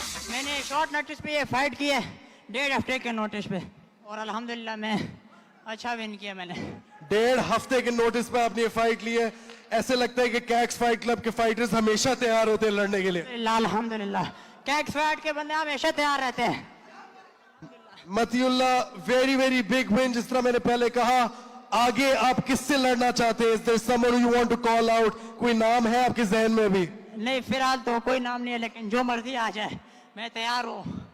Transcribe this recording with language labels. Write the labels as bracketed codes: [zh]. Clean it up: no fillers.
[hi] मैंने short notice पे ये फाइट की है, 1.5 हफ्ते के नोटिस पे, और अल्हम्दुलिल्लाह मैं अच्छा विन किया मैंने. 1.5 हफ्ते के नोटिस पे आपने ये फाइट ली है. ऐसे लगता है कि कैक्स फाइट क्लब के फाइटर्स हमेशा तैयार होते हैं लड़ने के लिए. अल्हम्दुलिल्लाह कैक्स फाइट के बंदे हमेशा तैयार रहते हैं. MattiUllah, [en] Very very big win. [hi] जिस तरह मैंने पहले कहा, आगे आप किससे लड़ना चाहते हैं? [en] Is there someone you want to call out? [hi] कोई नाम है आपके जहन में अभी? नहीं, फिलहाल तो कोई नाम नहीं है, लेकिन जो मर्जी आ जाए मैं तैयार हूँ.